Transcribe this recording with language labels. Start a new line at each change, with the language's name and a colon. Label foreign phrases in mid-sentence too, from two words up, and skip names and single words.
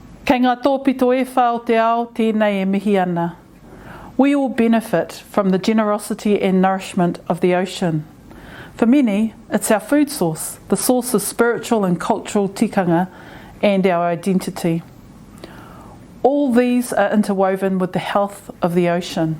Māori: Kei ngā tōpito e whao te ao, tēnei e mihi ana.
English: We all benefit from the generosity and nourishment of the ocean. For many, it's our food source, the source of spiritual and cultural tikanga and our identity. All these are interwoven with the health of the ocean.